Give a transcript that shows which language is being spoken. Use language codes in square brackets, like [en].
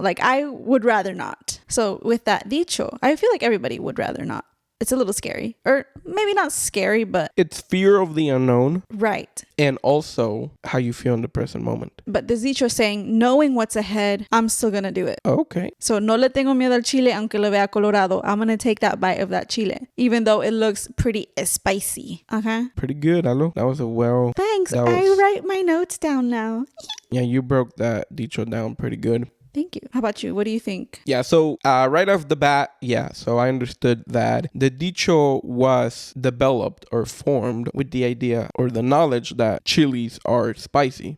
[en] Like I would rather not. So with that dicho, I feel like everybody would rather not. It's a little scary, or maybe not scary, but it's fear of the unknown. Right. And also how you feel in the present moment. But this dicho is saying, knowing what's ahead, I'm still going to do it. Okay. [es] So no le tengo miedo al chile, aunque lo vea colorado. [en] I'm going to take that bite of that chile, even though it looks pretty spicy. Okay. Pretty good, Alo. That was Thanks. I write my notes down now. Yeah, you broke that dicho down pretty good. Thank you. How about you? What do you think? Yeah, so right off the bat, so I understood that the dicho was developed or formed with the idea or the knowledge that chilies are spicy.